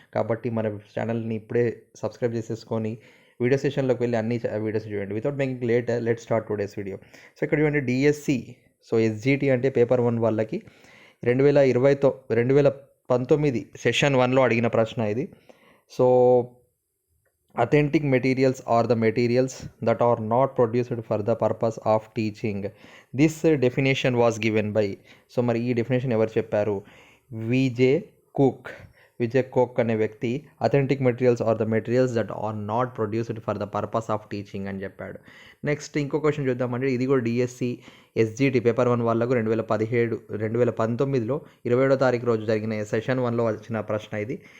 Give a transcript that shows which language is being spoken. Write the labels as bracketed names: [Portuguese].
[Telugu] కాబట్టి మన ఛానల్ని ఇప్పుడే సబ్స్క్రైబ్ చేసేసుకొని వీడియో సెషన్లోకి వెళ్ళి అన్ని వీడియోస్ చూడండి. [English] Without making let start today's video. [Telugu] So ఇక్కడ చూడండి, డిఎస్సి సో ఎస్జిటి అంటే పేపర్ 1 వాళ్ళకి 2019 సెషన్ 1లో అడిగిన ప్రశ్న ఇది. [English] So authentic materials are the materials that are not produced for the purpose of teaching. This definition was given by, [Telugu] so మరి ఈ definition ఎవరు చెప్పారు? [English] VJ Cook [Telugu] అనే వ్యక్తి [English] authentic materials are the materials that are not produced for the purpose of teaching [Telugu] అని చెప్పాడు. Next ఇంకో question చూద్దామంటే, ఇది కూడా డిఎస్సి ఎస్జిటి పేపర్ 1 వాళ్ళకు 2019లో 27వ తారీఖు రోజు జరిగిన సెషన్ 1లో వచ్చిన ప్రశ్న ఇది.